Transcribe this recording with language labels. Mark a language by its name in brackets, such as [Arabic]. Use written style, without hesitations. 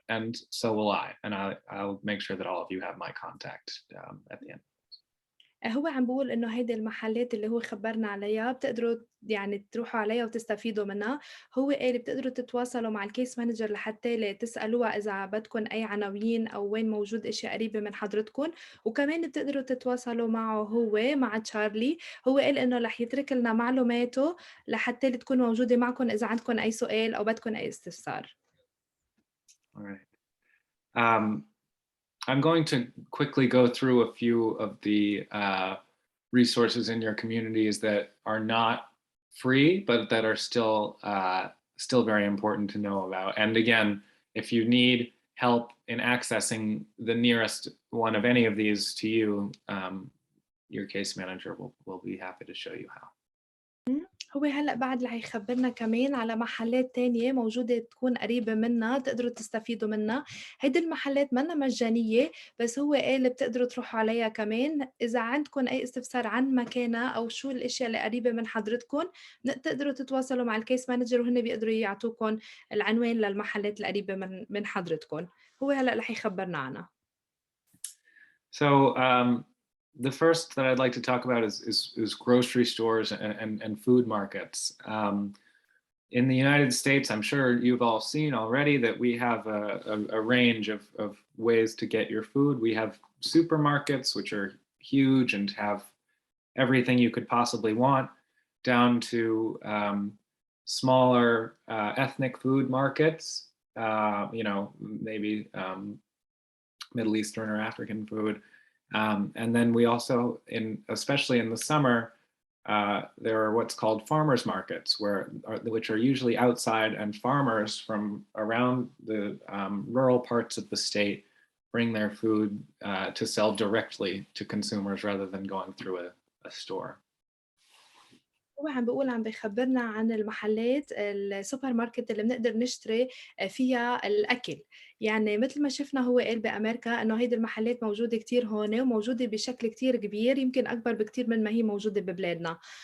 [English] And so will I. And I'll make sure that all of you have my contact at the end. [Arabic] هو عم بيقول إنه هيدي المحلات اللي هو خبرنا عليها بتقدروا يعني تروحوا عليها وتستفيدوا منها. هو قال بتقدروا تتواصلوا مع الكيس مانجر لحتى تسألوها إذا بدكم أي عناوين أو وين موجود إشي قريبة من حضرتكم، وكمان بتقدروا تتواصلوا معه هو مع تشارلي. هو قال إنه رح يترك لنا معلوماته لحتى تكون موجودة معكم إذا عندكم أي سؤال أو بدكم أي استفسار. [English] All right. I'm going to quickly go through a few of the resources in your communities that are not free, but that are still very important to know about. And again, if you need help in accessing the nearest one of any of these to you, your case manager will be happy to show you how. [Arabic] هو هلأ بعد رح يخبرنا كمان على محلات تانية موجودة تكون قريبة منا تقدروا تستفيدوا منها. هيدي المحلات منا مجانية، بس هو قال بتقدروا تروحوا عليها كمان إذا عندكم أي استفسار عن مكانها أو شو الأشياء اللي قريبة من حضرتكم. تقدروا تتواصلوا مع الكيس مانجر وهن بيقدروا يعطوكم العنوان للمحلات القريبة من حضرتكم. هو هلأ رح يخبرنا عنها. [English] So the first that I'd like to talk about is grocery stores and food markets. In the United States, I'm sure you've all seen already that we have a range of ways to get your food. We have supermarkets, which are huge and have everything you could possibly want, down to smaller ethnic food markets, maybe Middle Eastern or African food. And then we also, especially in the summer, there are what's called farmers markets, which are usually outside, and farmers from around the rural parts of the state bring their food to sell directly to consumers rather than going through a store. [Arabic] هو عم بيخبرنا عن المحلات السوبر ماركت اللي بنقدر نشتري فيها الأكل. يعني مثل ما شفنا هو قال بأمريكا إنه هيدي المحلات موجودة كتير هون وموجودة بشكل كتير كبير، يمكن أكبر بكتير من ما هي موجودة ببلادنا.